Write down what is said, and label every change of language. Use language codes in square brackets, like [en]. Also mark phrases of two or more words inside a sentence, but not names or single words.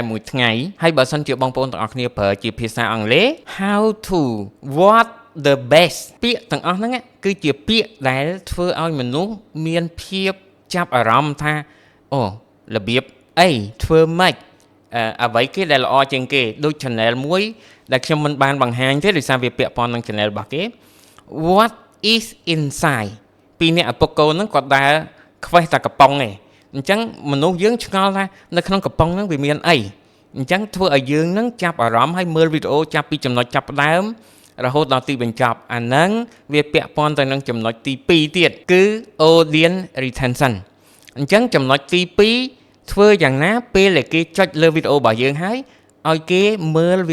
[km] 1 ថ្ងៃហើយបើសិនជាបងប្អូនទាំងអស់គ្នាប្រើជាភាសាអង់គ្លេស [en] how to what the best [km] ពាក្យទាំងអស់ហ្នឹងគឺជាពាក្យដែលធ្វើឲ្យមនុស្សមានភាពចាប់អារម្មណ៍ថាអូរបៀបអីធ្វើម៉េចអ្វីគេដែលល្អជាងគេដូច channel មួយដែលខ្ញុំមិនបានបង្ហាញទេដោយសារវាពាក់ព័ន្ធនឹង channel របស់គេ [en] what is inside [km] ពីអ្នកឪពុកកូនហ្នឹងគាត់ដើរខ្វេះតែកំប៉ុងឯងអញ្ចឹងមនុស្សយើងឆ្ងល់ថានៅក្នុងកំប៉ុងហ្នឹងវាមានអីអញ្ចឹងធ្វើឲ្យយើងហ្នឹងចាប់អារម្មណ៍ហើយមើលវីដេអូចាប់ពីចំណុចចាប់ផ្ដើមរហូតដល់ទីបញ្ចប់ អាហ្នឹងវាពាក់ព័ន្ធទៅនឹងចំណុចទី2ទៀតគឺ [en] audience retention [km] អញ្ចឹងចំណុចទី2ធ្វើយ៉ាងណាពេលដែលគេចុចលើវីដេអូរបស់យើងហើយឲ្យគេមើលវី